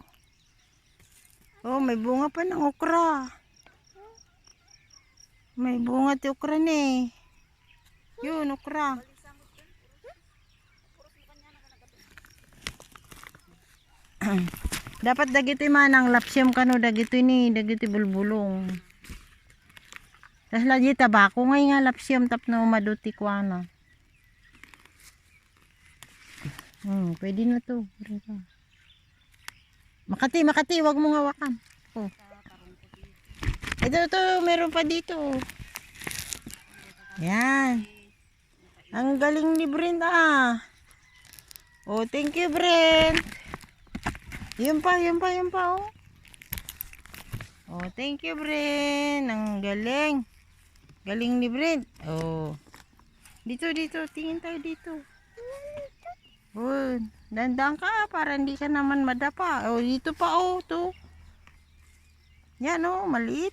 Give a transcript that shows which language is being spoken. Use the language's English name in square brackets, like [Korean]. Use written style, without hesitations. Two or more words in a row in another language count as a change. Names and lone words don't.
[Filipino] Oh, may bunga pa ng okra. [Iloko] May bunga ti okra ni. [Filipino] Yun, okra. [Iloko] Dapat dagiti manang lapsyam kano dagiti ni, dagiti bulbulong. Tas lagi tabako ngay nga lapsyam tapno maduti kuana. [Filipino] Pwede na to. Makati, wag mo hawakan. Oh. Ito, meron pa dito. Yan. Ang galing ni Brenda. Oh, [English] thank you, [Filipino] Brent. Yun pa, oh. Oh, [English] thank you, [Filipino] Brent. Ang galing. Galing ni Brent. Oh. Dito, tingin tayo dito. Oh, dandang ka para hindi ka naman madapa. Oh, dito pa, oh, to. Yan, oh, maliit.